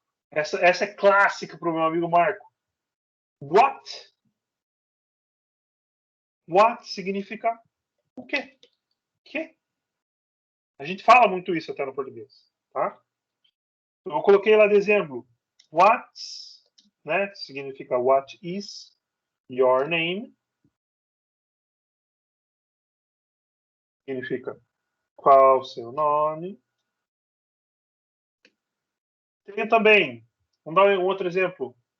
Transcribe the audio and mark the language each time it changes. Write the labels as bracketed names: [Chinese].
[Portuguese] Essa é clássica para o meu amigo Marco. What? What significa o quê? Que? A gente fala muito isso até no português, tá? Eu coloquei lá de exemplo. What, né? Significa [English] what is your name? [Portuguese] Significa qual o seu nome? Tem também, vamos dar um outro exemplo.